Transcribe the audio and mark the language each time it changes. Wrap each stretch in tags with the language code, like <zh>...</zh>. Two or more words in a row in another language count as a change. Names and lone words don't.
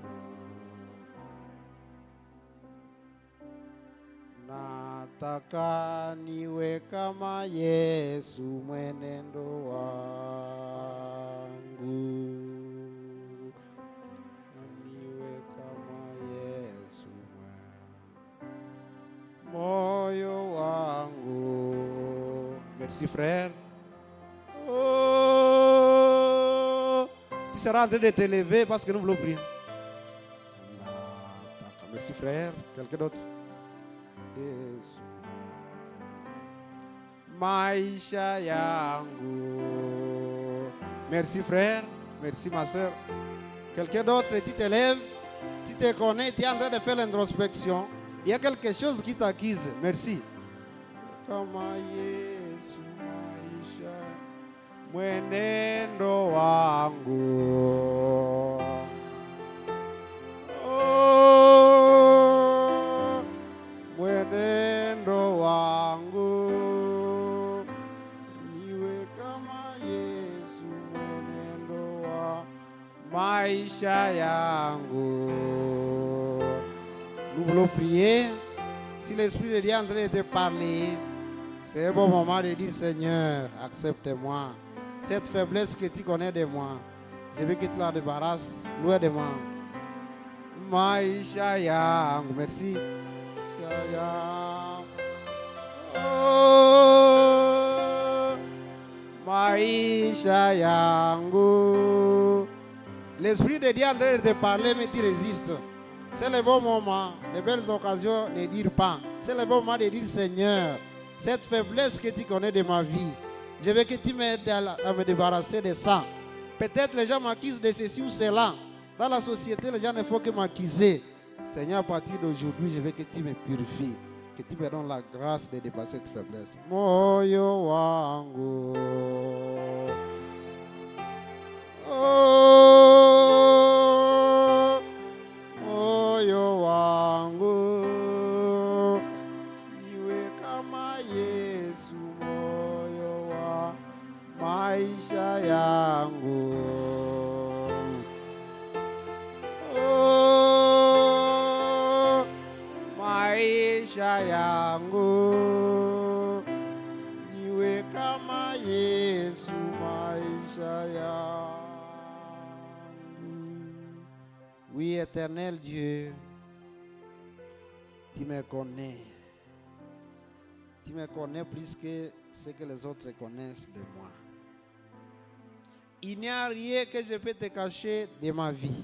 <sw>Nataka niwe kama Yesu mwenendo wangu. Niwe kama Yesu moyo wangu.</sw> <fr>Merci frère. Oh, tu seras en train de te lever parce que nous voulons prier. Merci frère. Quelqu'un d'autre?</fr> <sw>Yesu maisha yangu.</sw> <fr>Merci frère, merci ma soeur. Quelqu'un d'autre, tu te lèves, tu te connais, tu es en train de faire l'introspection. Il y a quelque chose qui t'acquise. Merci.</fr> <sw>Kama Yesu maisha mwenendo wangu. Mwenendo wangu niwe kama Yesu mwenendo wa maisha yangu.</sw> <fr>Nous voulons prier. Si l'Esprit de Dieu est en train de te parler, c'est un bon moment de dire Seigneur, accepte-moi. Cette faiblesse que tu connais de moi, je veux que tu la débarrasses loin de moi.</fr> <sw>Maisha yangu, merci. Oh, maisha yangu.</sw> <fr>L'Esprit de Dieu en train de te parler, mais tu résistes. C'est le bon moment, les belles occasions ne dire pas. C'est le bon moment de dire Seigneur, cette faiblesse que tu connais de ma vie, je veux que tu m'aides à me débarrasser de ça. Peut-être les gens m'accusent de ceci ou cela. Dans la société, les gens ne font que m'accuser. Seigneur, à partir d'aujourd'hui, je veux que tu me purifies, que tu me donnes la grâce de dépasser cette faiblesse.</fr> <sw>Moyo wangu. Oh, moyo wangu. Niwe kama Yesu moyo wa maisha yangu. Maisha yangu niwe kama Yesu maisha yangu.</sw> <fr>Oui, éternel Dieu, tu me connais. Tu me connais plus que ce que les autres connaissent de moi. Il n'y a rien que je peux te cacher de ma vie.</fr>